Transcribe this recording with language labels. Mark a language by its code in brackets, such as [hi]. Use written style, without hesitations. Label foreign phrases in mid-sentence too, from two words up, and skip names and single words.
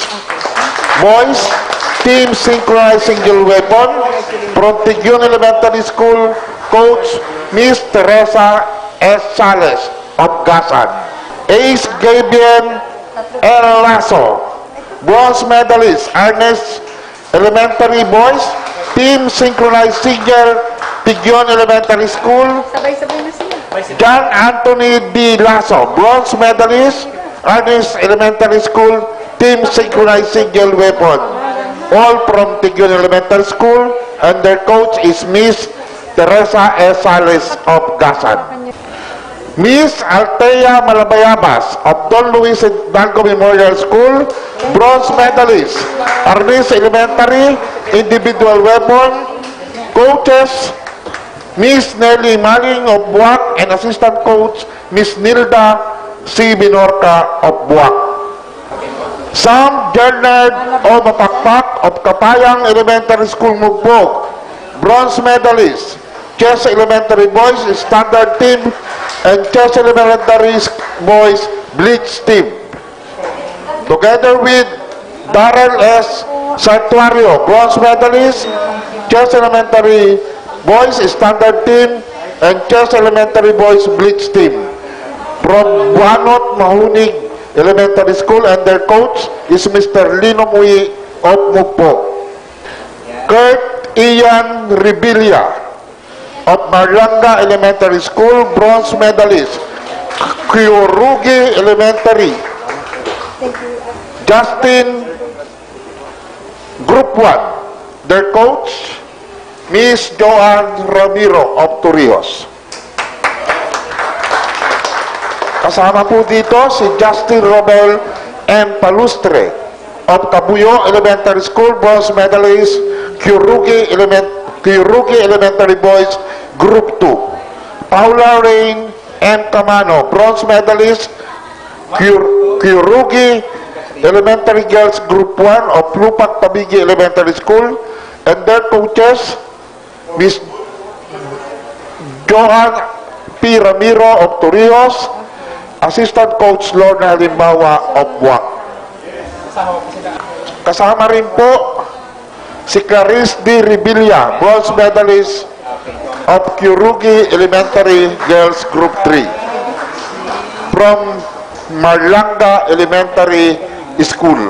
[en] Boys, team synchronized single weapon from Tigyon Elementary School. Coach, Miss Teresa S. Sales of Gasan. Ace Gabriel L. Lasso, bronze medalist, Ernest Elementary Boys, team synchronized single, Tigyon Elementary School. [tl] sabay-sabay na sila. [en] John Anthony D. Lasso, bronze medalist, Ernest Elementary School, Team Synchronized Single Weapon. All from Tigyon Elementary School, and their coach is Miss Teresa S. Sales of Gasan. Miss Althea Malabayabas of Don Luis Hidalgo Memorial School, bronze medalist, Ernest Elementary, Individual Weapon. Coaches, Miss Nelly Maling of Buwak, and assistant coach, Miss Nilda C. Binorca of Buwak. Sam Jernard O. Mapakpak of Kapayang Elementary School, Mugbog, bronze medalist, Chess Elementary Boys Standard Team, and Chess Elementary Boys Blitz Team. Together with Darrell S. Santuario, bronze medalist, Chess Elementary Boys Standard Team, and Chess Elementary Boys Blitz Team. From Buanot Mahunig Elementary School, and their coach is Mr. Lino Mui of Mugpo. Kurt Ian Rebilla of Marlanga Elementary School, bronze medalist, Kyorugi Elementary. Justin, Group 1. Their coach, Miss Joanne Ramiro of Torrijos. [tl] Kasama po dito si Justin Romel M. [en] Palustre of Cabuyo Elementary School, bronze medalist, Kyorugi Elementary Boys Group 2. Paula Rain M. Camano, bronze medalist, Kyorugi Elementary Girls Group 1 of Lupak Tabigi Elementary School, and their coaches, Miss Johan P. Ramiro of Torrijos, assistant coach Lorna Limbawa of Buwak. [tl] Kasama rin po si Clarice D. [en] Rebilla, bronze medalist of Kyorugi Elementary Girls Group 3 from Marlanga Elementary School.